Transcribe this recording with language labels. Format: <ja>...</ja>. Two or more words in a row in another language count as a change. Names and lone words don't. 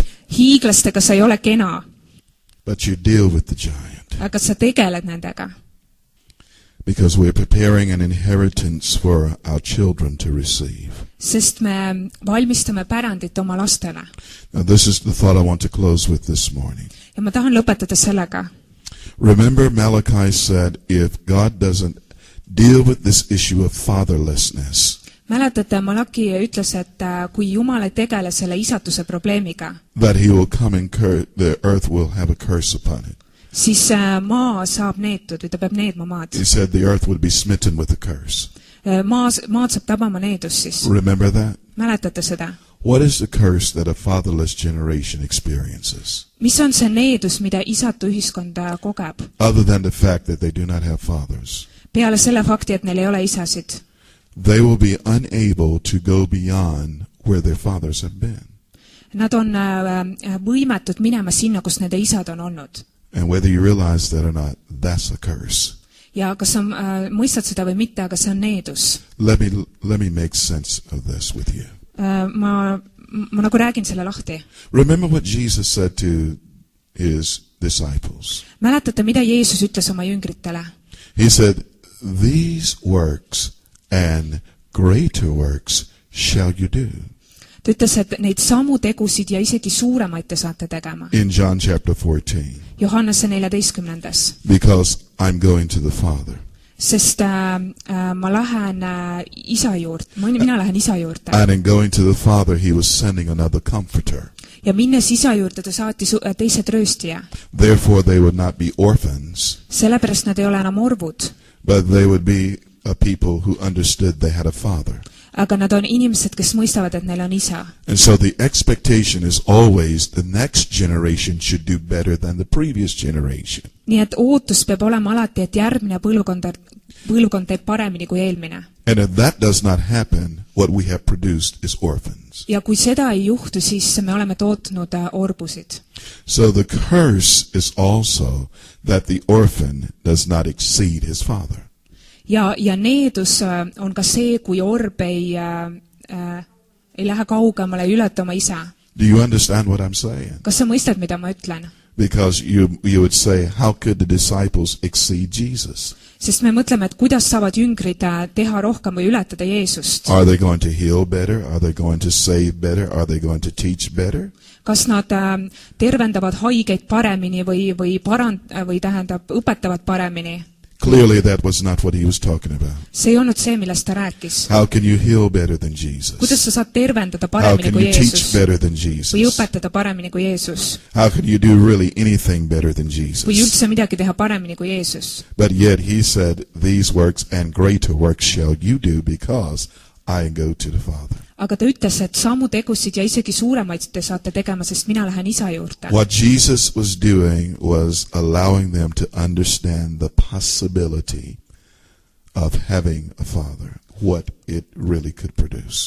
<et>Hiiglastega sa ei ole kena,</et> <en>but you deal with the giant.</en> <et>aga sa tegeled nendega.</et> <en>Because we're preparing an inheritance for our children to receive.</en> <et>Sest me valmistame pärandit oma lastele.</et> <en>Now, this is the thought I want to close with this morning.</en> <et>Ja ma tahan lõpetada sellega.</et> <en>Remember, Malachi said, if God doesn't deal with this issue of fatherlessness,</en> <et>Mäletate, Malaki ütles, et kui Jumal ei tegele selle isatuse probleemiga,</et> <en>that he will come and the earth will have a curse upon it.</en> <et>siis maa saab neetud või ta peab needma maad.</et> <en>He said the earth would be smitten with a curse.</en> <et>Maad saab tabama needus siis.</et> <en>Remember that?</en> <et>Mäletate seda?</et> <en>What is the curse that a fatherless generation experiences?</en> <et>Mis on see needus, mida isatu ühiskond kogeb?</et> <en>Other than the fact that they do not have fathers.</en> <et>Peale selle fakti, et neil ei ole isasid.</et> <en>They will be unable to go beyond where their fathers have been.</en> <et>Nad on võimetud minema sinna, kus nende isad on olnud.</et> <en>And whether you realize that or not, that's a curse.</en> <et>Ja kas sa mõistad seda või mitte, aga see on needus.</et> <en>Let me make sense of this with you.</en> <et>Ma nagu räägin selle lahti.</et> <en>Remember what Jesus said to his disciples.</en> <et>Mäletate, mida Jeesus ütles oma jüngritele?</et> <en>He said, these works and greater works shall you do.</en> <et>Ta ütles, et neid samu tegusid ja isegi suuremaid te saate tegema.</et> <en>In John chapter 14.</en> <et>Johannese 14.</et> <en>Because I'm going to the Father.</en> <et>Sest ma lähen isa juurde, mina lähen isa juurde.</et> <en>And in going to the Father, he was sending another comforter.</en> <et>Ja minnes isa juurde ta saatis teise trööstija.</et> <en>Therefore they would not be orphans,</en> <et>Sellepärast nad ei ole enam orvud,</et> <en>but they would be people who understood they had a father.</en> <et>aga nad on inimesed, kes mõistavad, et neil on isa.</et> <en>And so the expectation is always the next generation should do better than the previous generation.</en> <et>nii et ootus peab olema alati, et järgmine põlvkond teeb paremini kui eelmine.</et> <en>And if that does not happen, what we have produced is orphans.</en> <et>ja kui seda ei juhtu, siis me oleme tootnud orbusid.</et> <en>So the curse is also that the orphan does not exceed his father.</en> <et>ja needus on ka see, kui orb ei lähe kaugemale, ei ületa oma isa.</et> <en>Do you understand what I'm saying?</en> <et>kas sa mõistad, mida ma ütlen?</et> <en>Because you would say, how could the disciples exceed Jesus?</en> <et>sest me mõtleme, et kuidas saavad jüngrid teha rohkem või ületada Jeesust.</et> <en>Are they going to heal better? Are they going to save better? Are they going to teach better?</en> <et>kas nad tervendavad haigeid paremini või tähendab, õpetavad paremini?</et> <en>Clearly that was not what he was talking about.</en> <et>see ei olnud see, millest ta rääkis.</et> <en>How can you heal better than Jesus?</en> <et>kuidas sa saad tervendada</et> <en>How</en> <et>paremini</et> <en>can</en> <et>kui</et> <en>you teach</en> <et>Jeesus?</et> <en>better than</en> <et>või</et> <en>Jesus?</en> <et>õpetada paremini kui Jeesus?</et> <en>How can you do really anything better than</en> <et>või</et> <en>Jesus?</en> <et>üldse midagi teha paremini kui Jeesus?</et> <en>But yet he said, these works and greater works shall you do because I go to the Father.</en> <et>aga ta ütles, et samu tegusid ja isegi suuremaid te saate tegema, sest mina lähen isa juurde.</et> <en>What Jesus was doing was allowing them to understand the possibility of having a father, what it really could produce.</en>